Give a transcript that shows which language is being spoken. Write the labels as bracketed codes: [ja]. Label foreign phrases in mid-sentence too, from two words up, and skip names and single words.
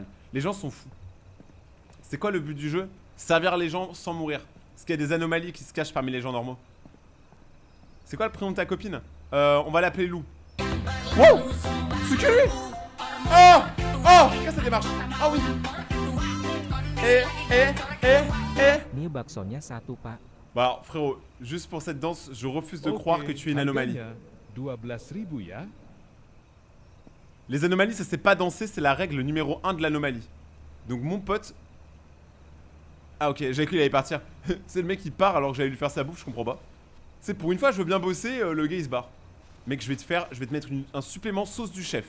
[fr] Les gens sont fous. C'est quoi le but du jeu? Servir les gens sans mourir. Parce qu'il y a des anomalies qui se cachent parmi les gens normaux. C'est quoi le prénom de ta copine? On va l'appeler Lou. Wow! C'est que lui! Oh! Oh! Qu'est-ce que ça démarche? Ah oui! [id] Ini baksonya satu, Pak. [fr] Bah alors, frérot, juste pour cette danse, je refuse de croire que tu es une anomalie. [id] Harganya 12.000 ya. [fr] Les anomalies, ça c'est pas danser, c'est la règle numéro 1 de l'anomalie. Donc mon pote... Ah ok, j'avais cru qu'il allait partir. C'est le mec qui part alors que j'allais lui faire sa bouffe, je comprends pas. C'est pour une fois, je veux bien bosser, le gars il se barre. Mec, je vais te mettre un supplément sauce du chef.